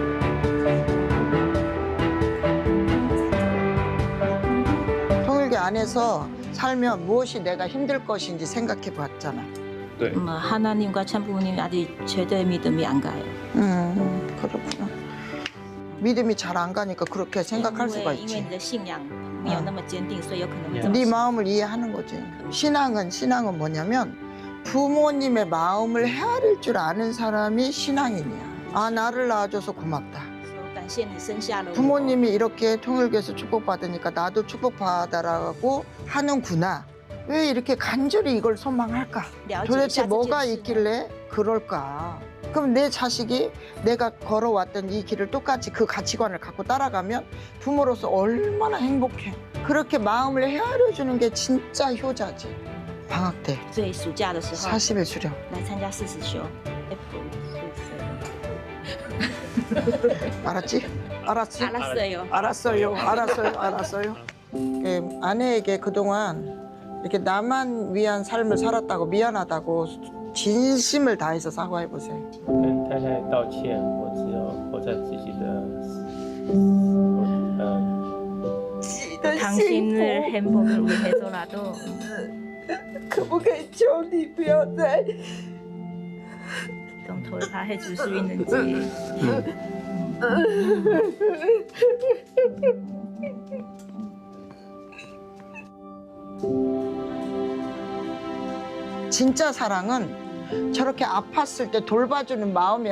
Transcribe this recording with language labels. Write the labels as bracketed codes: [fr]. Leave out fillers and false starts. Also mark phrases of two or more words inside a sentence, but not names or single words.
[ko] 통일교 안에서 살면 무엇이 내가 힘들 것인지 생각해 봤잖아. 네. 하나님과 참부모님 아직 제대로 믿음이 안 가요. 그렇구나. 믿음이 잘 안 가니까 그렇게 생각할 수가 [zh] 因为 [ko] 있지. [zh] 你的信仰没有那么坚定，所以有可能会这么 [ko] 네 [zh] 想。 [ko] 마음을 이해하는 거지. 신앙은 뭐냐면 부모님의 마음을 헤아릴 줄 아는 사람이 신앙인이야. 아, 나를 낳아줘서 고맙다. [zh] 感谢你生下了我。 [ko] 부모님이 이렇게 통일교에서 축복받으니까 나도 축복받아라고 하는구나. 왜 이렇게 간절히 이걸 소망할까? 도대체 뭐가 있길래 그럴까? 그럼 내 자식이 내가 걸어왔던 이 길을 똑같이 그 가치관을 갖고 따라가면 부모로서 얼마나 행복해. 그렇게 마음을 헤아려주는 게 진짜 효자지. 방학 때 [zh] 所以暑假的时候 [ko] 40일 수련. [zh] 来参加40修。 [ko] 알았지? 알았지? 알았어요. 알았어요. 아내에게 그동안 이렇게 나만 위한 삶을 살았다고 미안하다고 진심을 다해서 사과해 보세요. [zh] 跟太太道歉，我只有活在自己的 [ko] 당신을 행복을 위해서라도 [zh] 可不可以求你不要再 [ko] 좀 돌파해 줄 수 있는지. 진짜 사랑은 저렇게 아팠을 때 돌봐주는 마음이야.